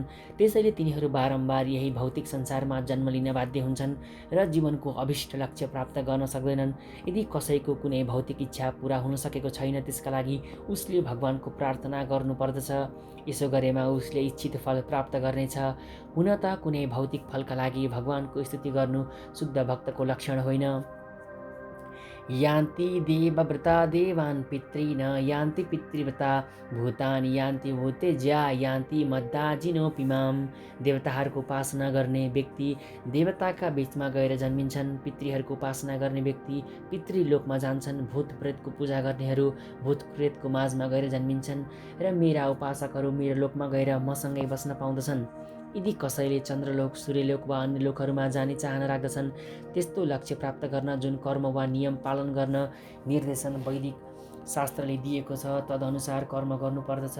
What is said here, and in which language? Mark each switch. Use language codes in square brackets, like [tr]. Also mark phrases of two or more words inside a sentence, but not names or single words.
[ne] त्यसैले तिनीहरू बारम्बार यही भौतिक संसारमा जन्म लिन बाध्य हुन्छन् र जीवनको अभिष्ट लक्ष्य प्राप्त गर्न सक्दैनन्। यदि कसैको कुनै भौतिक इच्छा पूरा हुन सकेको छैन, त्यसका लागि उसले भगवानको प्रार्थना गर्नुपर्दछ। यसो गरेमा उसले इच्छित फल प्राप्त गर्नेछ। हुन त कुनै भौतिक फलका लागि भगवानको स्तुति गर्नु शुद्ध भक्तको लक्षण होइन। [sa] यान्ति देवव्रता देवान् पितॄन् यान्ति पितृव्रता भूतानि यान्ति भूतेज्या यान्ति मद्दाजिनोऽपि माम्। [ne] देवताहरूको उपासना गर्ने व्यक्ति देवताका बीचमा गएर जन्मिन्छन्। पितृहरूको उपासना गर्ने व्यक्ति पितृलोकमा जान्छन्। भूत प्रेतको पूजा गर्नेहरू भूत प्रेतको माझमा गएर जन्मिन्छन् र मेरा उपासकहरू मेरो लोकमा गएर मसँगै बस्न पाउँदछन्। यदि कसैले चन्द्रलोक, सूर्यलोक वा अन्य लोकहरूमा जाने चाहना राख्दछन्, त्यस्तो लक्ष्य प्राप्त गर्न जुन कर्म वा नियम पालन गर्न निर्देशन वैदिक शास्त्रले दिएको छ, तदनुसार कर्म गर्नुपर्दछ।